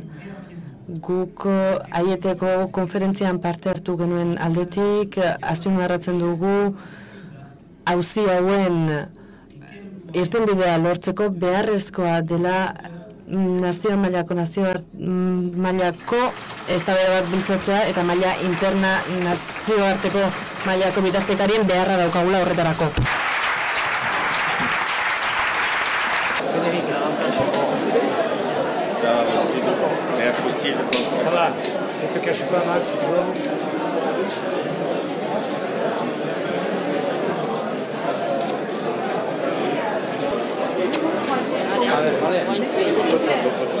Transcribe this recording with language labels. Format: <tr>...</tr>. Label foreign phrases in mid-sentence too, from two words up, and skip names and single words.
<eu>Guk aieteko konferentzian parte hartu genuen aldetik, azpimarratzen dugu auzi hauen irtenbidea lortzeko beharrezkoa dela nazio mailako eztabaida bat bultzatzea eta maila interna nazioarteko mailako bitartekarien beharra daukagula horretarako.</eu> <fr>Ça va, je te cache pas Max, tu vois. Allez.</fr>